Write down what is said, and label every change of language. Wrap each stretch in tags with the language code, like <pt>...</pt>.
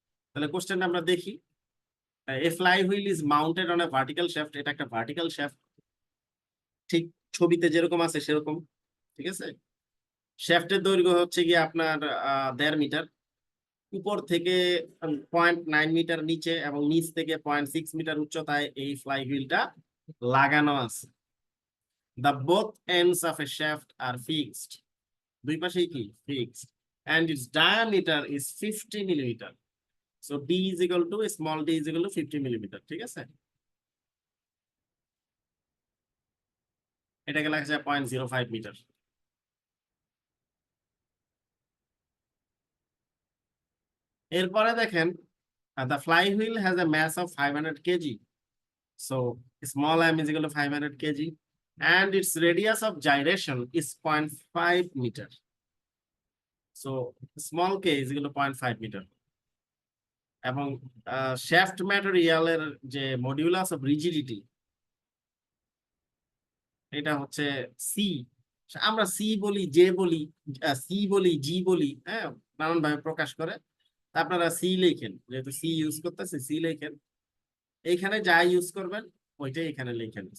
<bn>তাহলে কোশ্চেনটা আমরা দেখি,</bn> <en>a flywheel is mounted on a vertical shaft,</en> <bn>এটা একটা ভার্টিক্যাল শ্যাফট, ঠিক ছবিতে যেরকম আছে সেরকম, ঠিক আছে। শ্যাফটের দৈর্ঘ্য হচ্ছে গিয়ে আপনার 1.5 মিটার, উপর থেকে 0.9 মিটার নিচে এবং নিচ থেকে 0.6 মিটার উচ্চতায় এই ফ্লাই হুইলটা লাগানো আছে।</bn> <en>The both ends of a shaft are fixed.</en> <bn>দুই পাশেই কি</bn> <en>fixed and its diameter is 50 millimeter. So d is equal to small d is equal to 50 millimeter.</en> <bn>ঠিক আছে, এটাকে লেখা যায় 0.05 মিটার। এরপরে দেখেন</bn> <en>the flywheel has a mass of 500 kg. So small m is equal to 500 kg and its radius of gyration is 0.5 meter. So small k is equal to 0.5 meter.</en> <bn>এবং shaft ম্যাটেরিয়ালের যে modulus of rigidity এটা হচ্ছে C. আমরা C বলি, J বলি, C বলি, জি বলি, হ্যাঁ, নানান ভাবে প্রকাশ করে। তা আপনারা সি লেখেন, যেহেতু সি ইউজ করতেছে সি লেখেন। এইখানে যা ইউজ করবেন ওইটাই এখানে লেখেন।</bn>